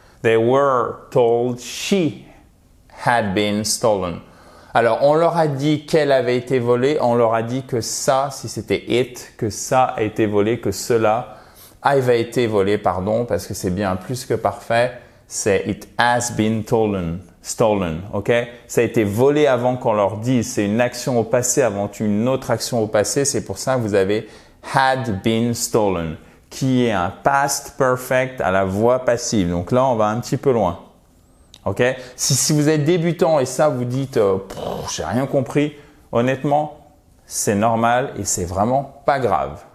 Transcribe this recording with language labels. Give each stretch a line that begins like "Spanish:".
English: They were told she had been stolen.
French: Alors, on leur a dit qu'elle avait été volée. On leur a dit que ça, si c'était it, que ça a été volé, que cela avait été volé, pardon, parce que c'est bien plus que parfait. C'est
English: it has been stolen, ok?
French: Ça a été volé avant qu'on leur dise. C'est une action au passé avant une autre action au passé. C'est pour ça que vous avez
English: had been stolen,
French: qui est un past perfect à la voix passive. Donc là, on va un petit peu loin. Ok? Si vous êtes débutant et ça, vous dites j'ai rien compris, honnêtement, c'est normal et c'est vraiment pas grave.